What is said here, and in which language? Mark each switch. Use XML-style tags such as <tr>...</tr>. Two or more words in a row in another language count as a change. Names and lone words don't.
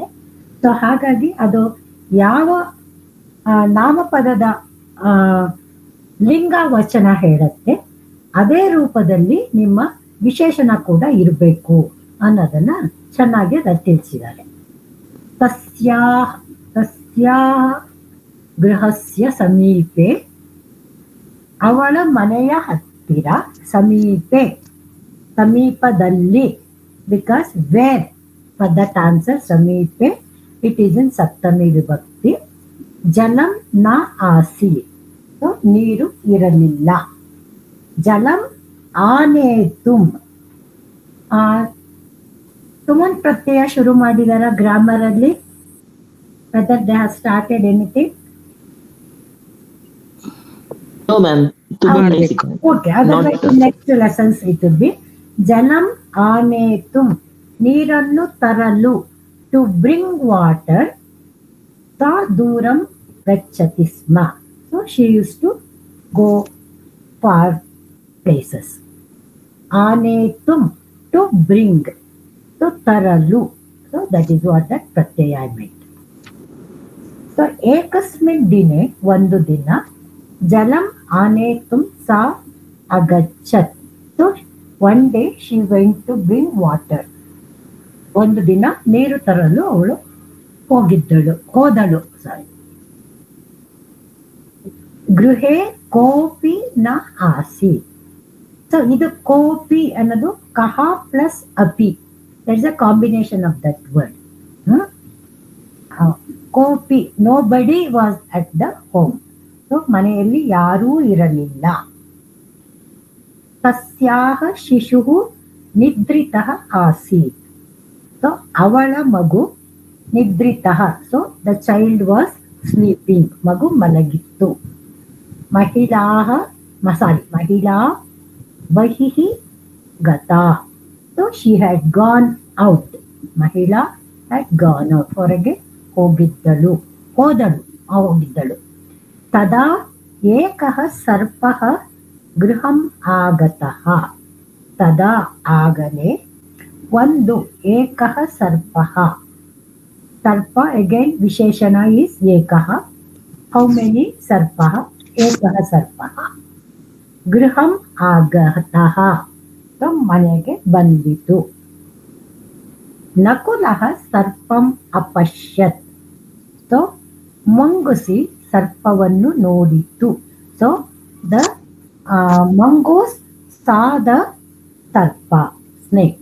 <kn>ಸೊ ಹಾಗಾಗಿ ಅದು ಯಾವ ನಾಮಪದದ ಲಿಂಗ ವಚನ ಹೇಳುತ್ತೆ ಅದೇ ರೂಪದಲ್ಲಿ ನಿಮ್ಮ ವಿಶೇಷಣ ಕೂಡ ಇರಬೇಕು ಅನ್ನೋದನ್ನ ಚೆನ್ನಾಗಿ ಅದನ್ನು ತಿಳಿಸಿದ್ದಾರೆ.</kn> <sa>ತಸ್ಯಾ ಗೃಹಸ್ಯ ಸಮೀಪೆ,</sa> <kn>ಅವಳ ಮನೆಯ ಹತ್ತಿರ, ಸಮೀಪೆ ಸಮೀಪದಲ್ಲಿ,</kn> <en>because where for that answer ಸಮೀಪೆ, it is in</en> <sa>ಸಪ್ತಮಿ ವಿಭಕ್ತಿ. ಜಲಂ ನ ಆಸೀತ್,</sa> <kn>ನೀರು ಇರಲಿಲ್ಲ.</kn> <sa>ಜಲಂ ಆನೇತುಂ,</sa> <kn>ತುಮನ್ ಪ್ರತ್ಯಯ ಶುರು ಮಾಡಿದಾರ ಗ್ರಾಮರ್ ಅಲ್ಲಿ.</kn> <en>whether they have started anything. No, ma'am. To be basic. Okay, otherwise in next lessons it will be</en> <sa>जनम् आनेतुम्,</sa> <kn>ನೀರನ್ನು ತರಲು,</kn> <en>to bring water,</en> <sa>सा दूरं गच्छतिस्म.</sa> <en>So she used to go far places. Anetum, to bring, to Taralu. So that is what that pratyaya meant.</en> <sa>So एकस्मिन् दिने,</sa> <kn>ಒಂದು ದಿನ,</kn> <sa>जलं आनेतुं सा अगच्छत्.</sa> <en>So one day she went to bring water.</en> <kn>ಒಂದು ದಿನ ನೀರು ತರಲು ಅವಳು ಹೋದಳು. ಸಾರಿ.</kn> <sa>ಗೃಹೆ ಕೋಪಿ ನ ಆಸಿ.</sa> <kn>ಸೊ ಇದು ಕೋಪಿ ಅನ್ನೋದು ಕಹ ಪ್ಲಸ್ ಅಪಿ.</kn> <en>That is a combination of that word. ಕೋಪಿ, nobody was at the home.</en> <kn>ಸೊ ಮನೆಯಲ್ಲಿ ಯಾರೂ ಇರಲಿಲ್ಲ.</kn> <sa>ತಸ್ಯಾಹ ಶಿಶು ನಿದ್ರಿತಃ ಆಸೀತ್.</sa> <kn>ಸೊ ಅವಳ ಮಗು ನಿದ್ರಿತಃ,</kn> <en>so the child was sleeping,</en> <kn>ಮಗು ಮಲಗಿತ್ತು.</kn> <sa>ಮಹಿಳಾ ಬಹಿಃ ಗತಾ.</sa> <en>So she had gone out. ಮಹಿಳಾ had gone out,</en> <kn>ಹೊರಗೆ ಹೋಗಿದ್ದಳು.</kn> <sa>ತದಾ ಏಕಃ ಸರ್ಪಃ ಗೃಹಂ ಆಗತಃ. ತದಾ</sa> <kn>ಆಗಲೇ, ಒಂದು,</kn> <sa>ಏಕಃ ಸರ್ಪಃ.</sa> <en>ಸರ್ಪ ಅಗೈನ್ ವಿಶೇಷಣ ಈಸ್ ಏಕಃ. how many ಸರ್ಪಃ?</en> <sa>ಏಕಃ ಸರ್ಪಃ. ಗೃಹಂ ಆಗತಃ,</sa> <kn>ಮನೆಗೆ ಬಂದಿತು.</kn> <sa>ನಕುಲಃ ಸರ್ಪಂ ಅಪಶ್ಯತ್.</sa> <kn>ಸೊ ಮಂಗುಸಿ ಸರ್ಪವನ್ನು ನೋಡಿತು.</kn> <en>so the mongoose saw the ಸರ್ಪ, snake.</en>